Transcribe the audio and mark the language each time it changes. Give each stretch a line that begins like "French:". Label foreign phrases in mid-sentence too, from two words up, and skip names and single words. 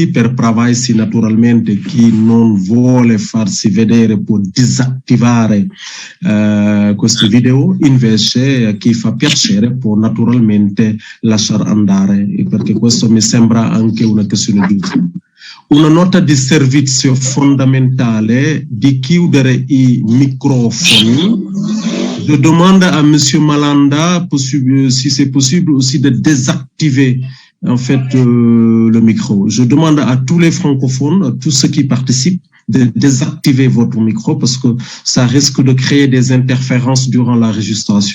Italian: Per privacy naturalmente chi non vuole farsi vedere può disattivare questo video, invece chi fa piacere può naturalmente lasciar andare, perché questo mi sembra anche una questione di uso. Una nota di servizio fondamentale di chiudere i microfoni.
French: Je demande à Monsieur Malanda si c'est possible aussi de désactiver en fait le micro. Je demande à tous les francophones, à tous ceux qui participent, de désactiver votre micro parce que ça risque de créer des interférences durant l'enregistration.